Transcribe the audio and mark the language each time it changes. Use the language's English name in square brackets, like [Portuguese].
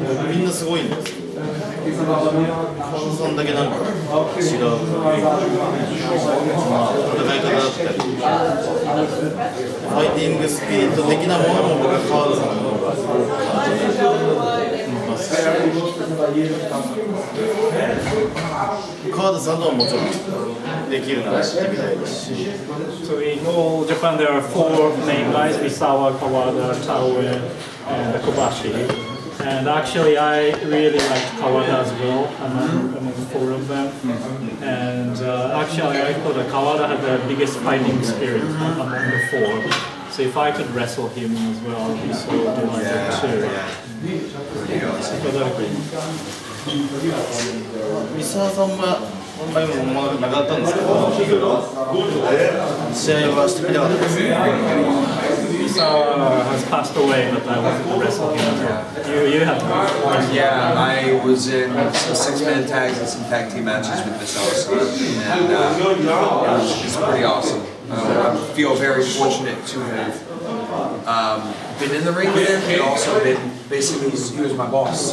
[Japanese] みんなすごいんですけど、川田さんだけなんか違う戦い方だったり、ファイティングスピリット的なものも僕は川田さんの方が感じますし、川田さんとはもちろんできるならやってみたいですし。 [English] So in all Japan there are four main guys: Misawa, Kawada, Taue, and Kobashi. And actually, I really liked Kawada as well among four of them. And actually, I thought that Kawada had the biggest fighting spirit among the four. So if I could wrestle him as well, I'd be so delighted too. [Japanese] 三沢さんはあんまりもなかったんですけど、試合はしてみたかったですね。 [English] Misawa has passed away, but I wanted to wrestle him as well. You have Yeah, I was in some six-man tags and some tag team matches with Misawa-san, and it's pretty awesome. I feel very fortunate to have been in the ring with him, and also been basically he was my boss.